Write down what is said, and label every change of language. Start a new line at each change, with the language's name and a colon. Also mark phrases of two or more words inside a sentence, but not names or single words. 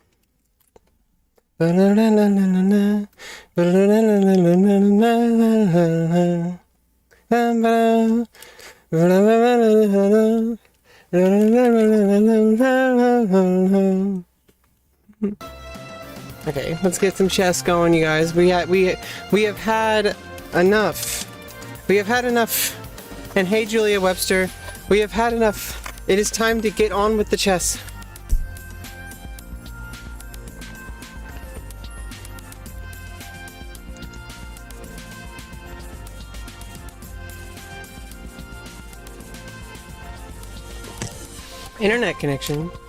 English: Ba-da-da-la-la-la-la. Ba-da-da-la-la-la-la-la-la. Ba-ba-da. Ba-da-da-la-la-la-la. Ba-da-da-la-la-la-la-la-la. Okay, let's get some chess going, you guys. We have had enough. We have had enough. And hey, Julia Webster, we have had enough. It is time to get on with the chess. Internet connection.